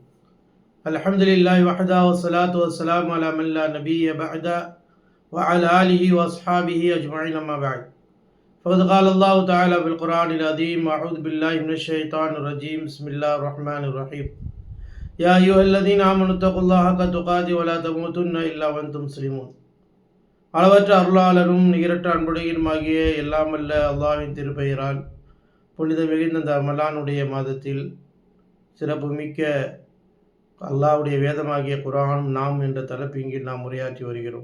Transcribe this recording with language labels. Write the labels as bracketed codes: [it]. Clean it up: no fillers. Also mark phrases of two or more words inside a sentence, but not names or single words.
[ar] الحمدلله وحده والصلاة والسلام على من لا نبي بعده وعلى آله وأصحابه أجمعين أما بعد. فقد قال الله تعالى في القرآن العظيم: أعوذ بالله من الشيطان الرجيم. بسم الله الرحمن الرحيم. يا أيها الذين آمنوا اتقوا الله حق تقاته ولا تموتن إلا وأنتم مسلمون. [ta] அளவற்ற அருளாளரும் நிகரற்ற அன்புடையனுமாகிய எல்லாம் அல்ல அல்லாஹ்வின் திருப்பெயரால் புனித மிகுந்த இந்த ரமலானுடைய மாதத்தில் சிறப்புமிக்க அல்லாஹ்வுடைய வேதமாகிய குர்ஆன் நாம் என்ற தலைப்பின் நாம் உரையாற்றி வருகிறோம்.